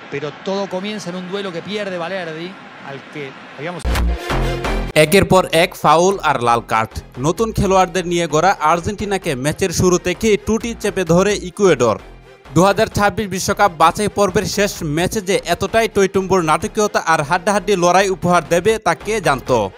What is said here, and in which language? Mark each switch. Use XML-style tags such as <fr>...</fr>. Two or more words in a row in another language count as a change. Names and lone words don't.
<es>pero todo comienza en un duelo que pierde Valerdi, al que habíamos...</es> <bn>একের পর এক ফাউল আর লাল কার্ড। নতুন খেলোয়াড়দের নিয়ে গড়া আর্জেন্টিনাকে ম্যাচের শুরু থেকেই টুটি চেপে ধরে ইকুয়েডর। 2026 বিশ্বকাপ বাছাই পর্বের শেষ ম্যাচে যে এতটাই টইটুম্বুর নাটকীয়তা আর হাড্ডাহাড্ডি লড়াই উপহার দেবে তা কে জানত।</bn>